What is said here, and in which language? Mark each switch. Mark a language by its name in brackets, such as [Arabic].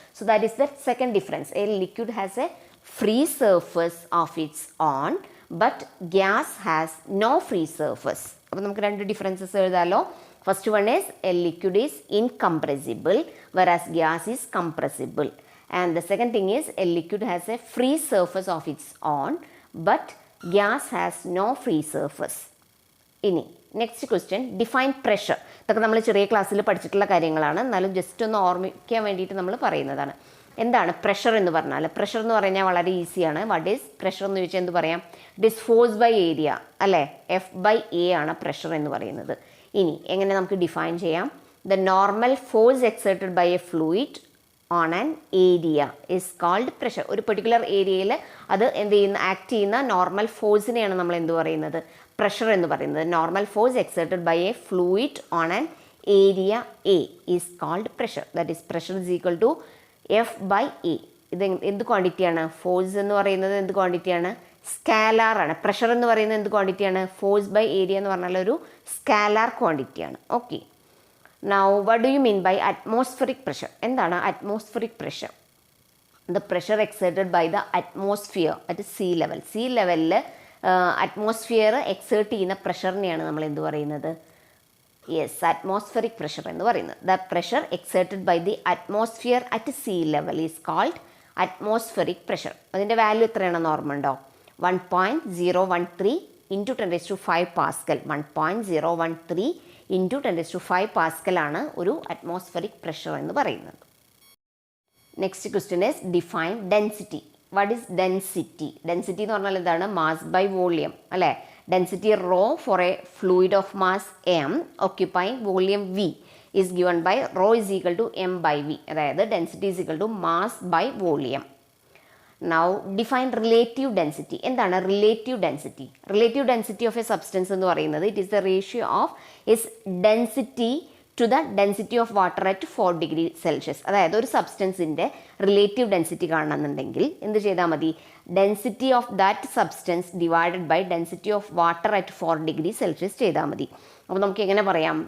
[English] So that is the second difference. A liquid has a free surface of its own but gas has no free surface. [Malayalam] അപ്പോൾ നമുക്ക് രണ്ട് differences എഴുതാമല്ലോ. [English] First one is a liquid is incompressible versus gas is compressible. And the second thing is a liquid has a free surface of its own but gas has no free surface. [Malayalam] ഇനി next question, define pressure. ഇതൊക്കെ നമ്മൾ ചെറിയ ക്ലാസ്സിൽ പഠിച്ചിട്ടുള്ള കാര്യങ്ങളാണ്. എന്നാലും just ഒന്ന് ഓർമ്മിക്കാൻ വേണ്ടിയിട്ട് നമ്മൾ പറയുന്നതാണ്. എന്താണ് പ്രഷർ എന്ന് പറഞ്ഞാൽ? പ്രഷർ എന്ന് പറഞ്ഞാൽ വളരെ ഈസിയാണ്. [English] what is pressure [Malayalam] എന്ന് ചോദിച്ചാൽ എന്ത് പറയാം? [English] it is force by area [Malayalam] അല്ലേ. F/A ആണ് പ്രഷർ എന്ന് പറയുന്നത്. ഇനി എങ്ങനെ നമുക്ക് ഡിഫൈൻ ചെയ്യാം? [English] The normal force exerted by a fluid on an area is called pressure. [Malayalam] ഒരു പെർട്ടിക്കുലർ ഏരിയയിൽ അത് എന്ത് ചെയ്യുന്ന ആക്ട് ചെയ്യുന്ന നോർമൽ ഫോഴ്സിനെയാണ് നമ്മൾ എന്ത് പറയുന്നത്? പ്രഷർ എന്ന് പറയുന്നത്. [English] Normal force exerted by a fluid on an area a is called pressure. That is pressure is equal to F/A. [Malayalam] ഇത് എന്ത് ക്വാണ്ടിറ്റിയാണ്? ഫോഴ്സ് എന്ന് പറയുന്നത് എന്ത് ക്വാണ്ടിറ്റിയാണ്? സ്കാലാർ ആണ്. പ്രഷർ എന്ന് പറയുന്നത് എന്ത് ക്വാണ്ടിറ്റിയാണ്? ഫോഴ്സ് ബൈ ഏരിയ എന്ന് പറഞ്ഞാൽ ഒരു scalar ക്വാണ്ടിറ്റിയാണ്. Okay. [English] Now, what do you mean by atmospheric pressure? [Malayalam] എന്താണ് atmospheric pressure? [English] The pressure exerted by the atmosphere at sea level. [Malayalam] See ലെവലിൽ അറ്റ്മോസ്ഫിയർ എക്സേർട്ട് ചെയ്യുന്ന പ്രഷറിനെയാണ് നമ്മൾ എന്ത് പറയുന്നത്? [English] yes, atmospheric pressure [Malayalam] എന്ന് പറയുന്നത്. [English] The pressure exerted by the atmosphere at sea level is called atmospheric pressure. [Malayalam] അതിൻ്റെ value എത്രയാണെന്ന് ഓർമ്മയുണ്ടോ? 1.013 ഇൻറ്റു 10⁵ പാസ്കൽ. 1.013 ഇൻറ്റു 10⁵ പാസ്കൽ ആണ് ഒരു അറ്റ്മോസ്ഫിയറിക് പ്രഷർ എന്ന് പറയുന്നത്. [English] Next question is define density. What is density? [Malayalam] Density എന്ന് പറഞ്ഞാൽ എന്താണ്? [English] mass by volume [Malayalam] അല്ലേ. [English] Density rho for a fluid of mass m occupying volume v is given by rho is equal to m/v. [Malayalam] അതായത് [English] Density is equal to mass by volume. Now define relative density. [Malayalam] എന്താണ് relative density? [English] relative density of a substance [Malayalam] എന്ന് പറയുന്നത് [English] It is the ratio of its density to the density of water at 4°C. [Malayalam] അതായത് ഒരു സബ്സ്റ്റൻസിൻ്റെ relative density കാണണമെന്നുണ്ടെങ്കിൽ എന്ത് ചെയ്താൽ മതി? [English] density of that substance divided by density of water at 4°C [Malayalam] ചെയ്താൽ മതി. അപ്പോൾ നമുക്ക് എങ്ങനെ പറയാം?